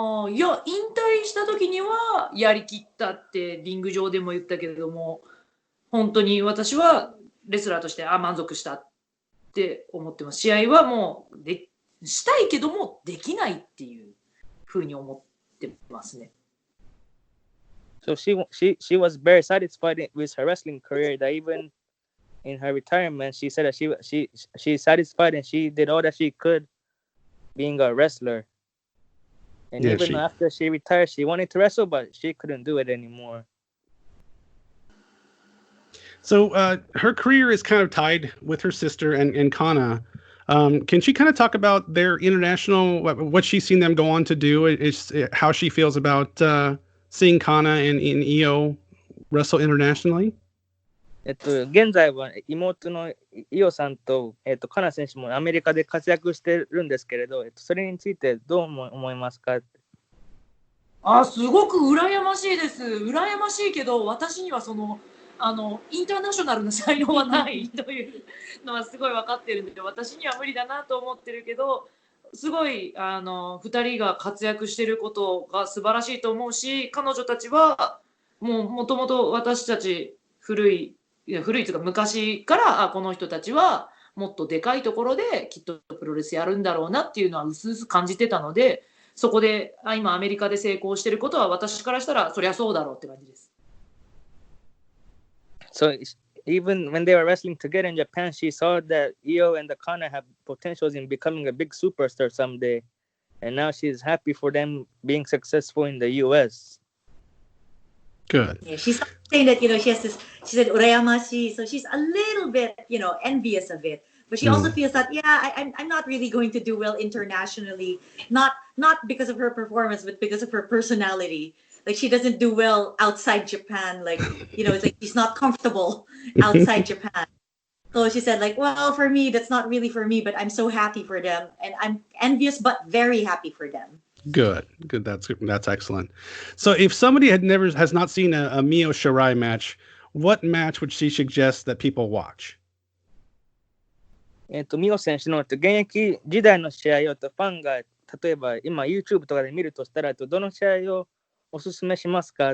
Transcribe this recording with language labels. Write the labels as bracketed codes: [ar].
[ja] いや、引退した時にはやりきったってリング上でも言ったけれども、本当に私はレスラーとして満足したって思ってます。試合はもうしたいけどもできないっていうふうに思ってますね。 [en] So she was very satisfied with her wrestling career, that even in her retirement, she said that she's satisfied and she did all that she could being a wrestler. And even after she retired, she wanted to wrestle, but she couldn't do it anymore. So her career is kind of tied with her sister and Kana. Can she kind of talk about their international, what she's seen them go on to do, is how she feels about seeing Kana and Io wrestle internationally? [ja] 現在は妹のイオさんと、カナ選手もアメリカで活躍してるんですけれど、それについてどう思いますか？すごく羨ましいです。羨ましいけど、私にはインターナショナルな才能はないというのはすごい分かってるんで、私には無理だなと思ってるけど、すごい2人が活躍してることが素晴らしいと思うし、彼女たちはもともと私たち古いというか昔からこの人たちはもっとでかいところできっとプロレスやるんだろうなっていうのはうすうす感じてたので、そこで今アメリカで成功してることは私からしたらそりゃそうだろうって感じです。 [en] So even when they were wrestling together in Japan, she saw that Io and the Kana have potentials in becoming a big superstar someday, and now she's happy for them being successful in the U.S. Good. Yeah, she's saying that she has this. She said urayamashi, so she's a little bit envious of it. But she also feels that I'm not really going to do well internationally, not because of her performance, but because of her personality. Like she doesn't do well outside Japan. Like it's like she's not comfortable outside Japan. So she said, like, well, for me, that's not really for me, but I'm so happy for them, and I'm envious but very happy for them. Good. That's excellent. So if somebody has not seen a Mio Shirai match, what match would she suggest that people watch? [ja] ミオ選手の現役時代の試合をファンが例えば今 YouTube とかで見るとしたらどの試合をおすすめしますか？